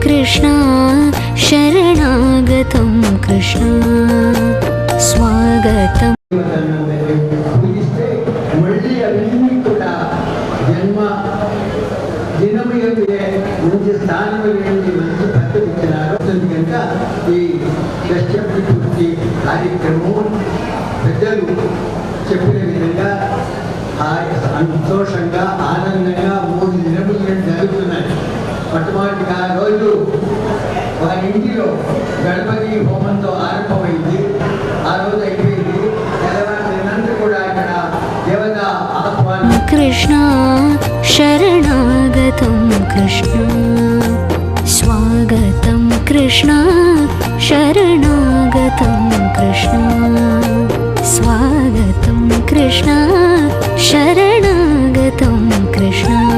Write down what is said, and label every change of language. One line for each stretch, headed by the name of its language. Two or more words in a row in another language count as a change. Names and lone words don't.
Sanskrit: कृष्ण शरणागतं कृष्ण स्वागतम्
Telugu: పూజిస్తే మళ్ళీ అవన్నీ కూడా జన్మ దినము మంచి స్థానం మంచి పద్ధతి ఇచ్చినారు కనుక ఈ షష్ఠి పూర్తి కార్యక్రమం పెద్దలు చెప్పిన విధంగా సంతోషంగా ఆనందంగా 3 దినములు జరుగుతున్నాయి. మొట్టమొదటిగా రోజు వారి ఇంటిలో గణపతి హోమంతో ఆరంభమైంది. ఆ రోజు అయిపోయింది. తెల్లవారినంతా కూడా ఇక్కడ దేవత ఆహ్వానం.
Sanskrit: कृष्ण शरणागतं कृष्ण स्वागतं कृष्ण शरणागतं कृष्ण स्वागतं कृष्ण शरणागतं कृष्ण